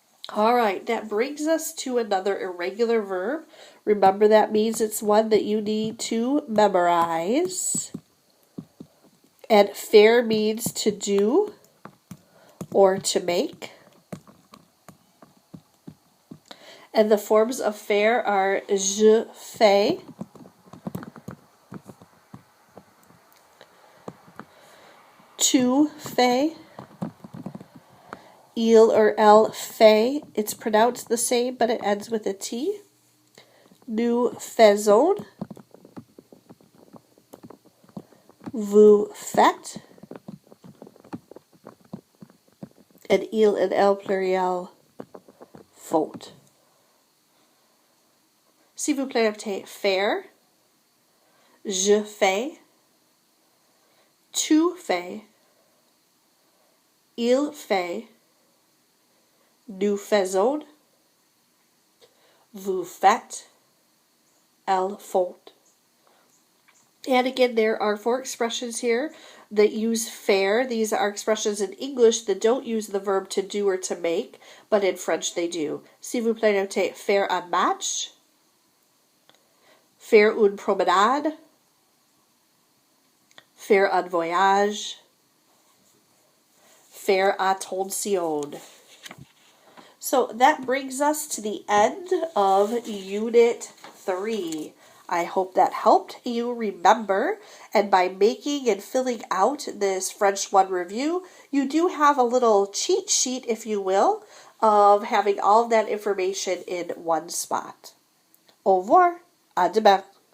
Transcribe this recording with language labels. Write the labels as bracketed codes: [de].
[en] All right, that brings us to another irregular verb. Remember, that means it's one that you need to memorize. And faire means to do or to make. And the forms of faire are [fr] je fais, tu fais, [en] il or elle fait. It's pronounced the same, but it ends with a T. [fr] Nous faisons, vous faites, and il and elle pluriel font. S'il vous plaît, notez faire, je fais, tu fais, il fait, nous faisons, vous faites, elles font. [en] And again, there are 4 expressions here that use faire. These are expressions in English that don't use the verb to do or to make, but in French they do. [fr] S'il vous plaît, notez faire un match, faire une promenade, faire un voyage, faire attention. [en] So that brings us to the end of Unit 3. I hope that helped you remember, and by making and filling out this French 1 review, you do have a little cheat sheet, if you will, of having all of that information in one spot. [fr] Au revoir, à demain.